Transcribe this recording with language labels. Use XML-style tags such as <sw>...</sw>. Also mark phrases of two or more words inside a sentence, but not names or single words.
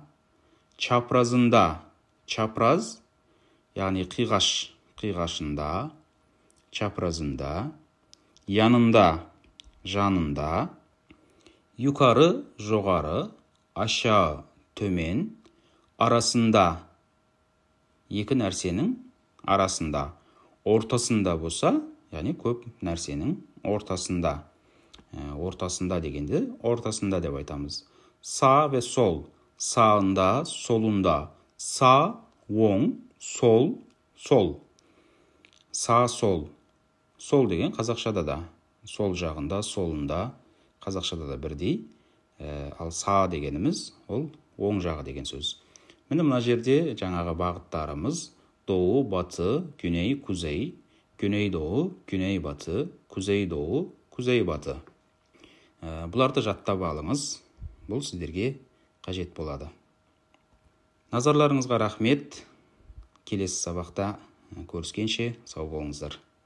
<tr>çaprazında, çapraz, yani қиғашында, çaprazında, yanında, жанында, yukarı, жоғары, aşağı, төмен, arasında,</tr> <kk>екі нәрсенің arasında, ортасында болса, yani көп нәрсенің ортасында. Ортасында дегенде, ортасында деп айтамыз.</kk> <tr>Sağ ve sol, sağında, solunda. Sağ, оң, sol, sol. Sağ, sol.</tr> <kk>Sol деген қазақшада да. Сол жағында, солында, қазақшада да бірдей. Ал сağ дегеніміз, ол оң жағы деген сөз. Міне мына жерде жаңағы бағыттарымыз</kk> <tr>doğu, batı, güney, kuzey, güneydoğu, güneybatı, kuzeydoğu, kuzeybatı.</tr> <kk>Бұларды жаттап алыңыз. Бұл сіздерге қажет болады. Назарларыңызға рахмет. Келесі сабақта көріскенше сау болыңыздар.</kk>